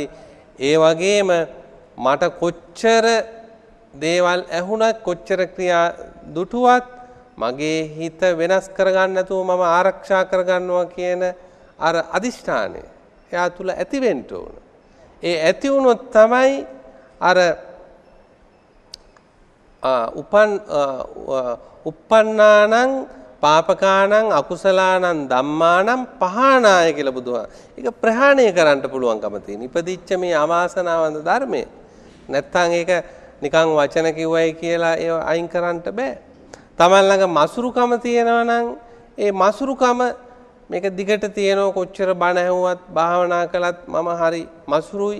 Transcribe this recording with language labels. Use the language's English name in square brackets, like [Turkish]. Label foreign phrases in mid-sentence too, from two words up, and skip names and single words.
[Sinhala] ඒ වගේම මට කොච්චර දේවල් ඇහුණත් කොච්චර ක්‍රියා දුටුවත් මගේ හිත වෙනස් කරගන්න නැතුව මම ආරක්ෂා කරගන්නවා කියන අර අදිෂ්ඨානය එයා තුල ඇති වෙන්න ඕන. ඒ ඇති වුණොත් තමයි අර [Pali] uppannānaṁ පාපකානං අකුසලානං ධම්මානං පහානාය [Sinhala] කියලා බුදුහා. ඒක ප්‍රහාණය කරන්න පුළුවන්කම තියෙන. ඉපදිච්ච මේ අවාසනාවන්ත ධර්මය. නැත්තම් ඒක නිකන් වචන කිව්වයි කියලා ඒව අයින් කරන්න බෑ. තමන් ළඟ මසුරුකම තියෙනවා නම් ඒ මසුරුකම මේක දිගට තියෙනවා කොච්චර බණ ඇහුවත් භාවනා කළත් මම හරි මසුරුයි.